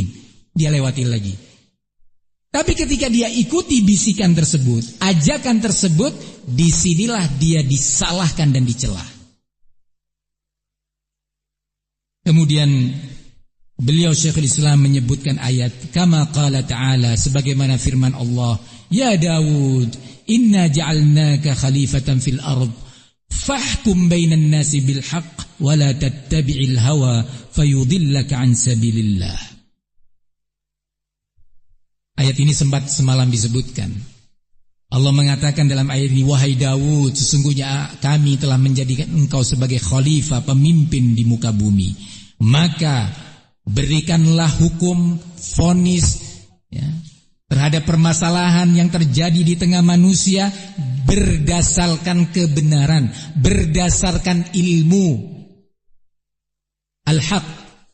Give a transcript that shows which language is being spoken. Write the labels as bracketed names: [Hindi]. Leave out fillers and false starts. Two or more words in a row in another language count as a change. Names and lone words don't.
[Indonesian] Dia lewatin lagi. Tapi ketika dia ikuti bisikan tersebut, ajakan tersebut, disinilah dia disalahkan dan dicela. Kemudian beliau Syekhul Islam menyebutkan ayat [Arabic] كما قال تعالى, [Indonesian] sebagaimana firman Allah, ya Daud, [Arabic] إنا جعلناك خليفة في الأرض فاحكم بين الناس بالحق ولا تتبع الهوى فيضلك عن سبيل الله. [Indonesian] Ayat ini sempat semalam disebutkan. Allah mengatakan dalam ayat ini, wahai Daud, sesungguhnya kami telah menjadikan engkau sebagai khalifah, pemimpin di muka bumi. Maka berikanlah hukum, vonis ya, terhadap permasalahan yang terjadi di tengah manusia berdasarkan kebenaran, berdasarkan ilmu al-haq.